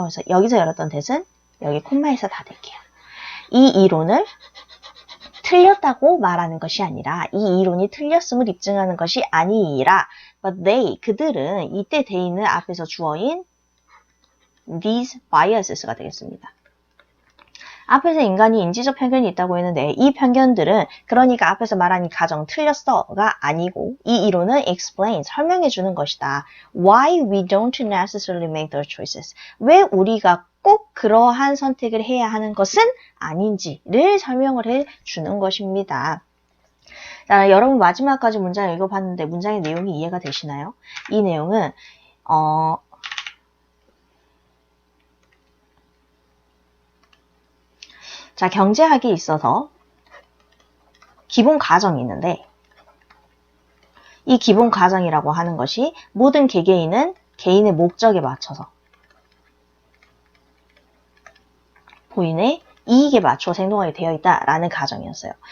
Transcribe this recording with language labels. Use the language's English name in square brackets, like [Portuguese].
[Korean] 그래서 여기서 열었던 대은 여기 콤마에서 닫을게요. 이 이론을 틀렸다고 말하는 것이 아니라 이 이론이 틀렸음을 입증하는 것이 아니라 [English] but they, [Korean] 그들은 이때 they는 앞에서 주어인 [English] these biases [Korean] 가 되겠습니다. 앞에서 인간이 인지적 편견이 있다고 했는데 이 편견들은 그러니까 앞에서 말한 이 가정 틀렸어가 아니고 이 이론은 [English] explain, [Korean] 설명해 주는 것이다. [English] Why we don't necessarily make those choices. [Korean] 왜 우리가 꼭 그러한 선택을 해야 하는 것은 아닌지를 설명을 해 주는 것입니다. 자, 여러분 마지막까지 문장 읽어봤는데 문장의 내용이 이해가 되시나요? 이 내용은 자, 경제학에 있어서 기본 가정이 있는데 이 기본 가정이라고 하는 것이 모든 개개인은 개인의 목적에 맞춰서 본인의 이익에 맞춰서 행동하게 되어 있다라는 가정이었어요.